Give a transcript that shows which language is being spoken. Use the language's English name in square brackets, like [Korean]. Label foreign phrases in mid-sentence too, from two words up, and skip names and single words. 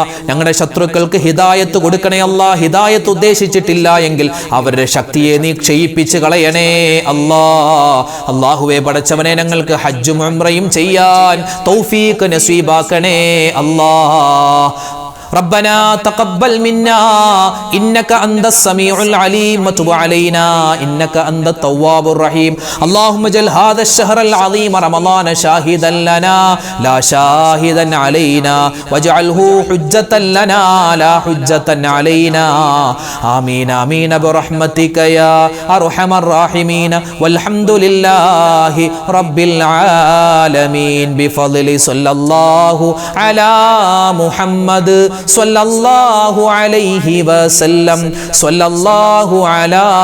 [Malayalam] ഞങ്ങളുടെ ശത്രുക്കൾക്ക് ഹിദായത്ത് കൊടുക്കണേ അല്ലാ. ഹിദായത്ത് ഉദ്ദേശിച്ചിട്ടില്ല എങ്കിൽ അവരുടെ ശക്തിയെ നീ ക്ഷയിപ്പിച്ച് കളയണേ അല്ലാ. അല്ലാഹുവേ പടച്ചവനെ, ഞങ്ങൾക്ക് ഹജ്ജും ഉംറയും ചെയ്യാൻ തൗഫീക്ക് നസീബാക്കണേ അല്ലാ. [Arabic] ربنا تقبل منا إنك أنت السميع العليم وتب علينا إنك أنت التواب الرحيم اللهم اجعل هذا الشهر العظيم رمضان شاهدا لنا لا شاهدا علينا واجعله حجة لنا لا حجة علينا آمين آمين برحمتك يا أرحم الراحمين والحمد لله رب العالمين بفضل صلى الله على محمد صلى الله عليه وسلم صلى الله على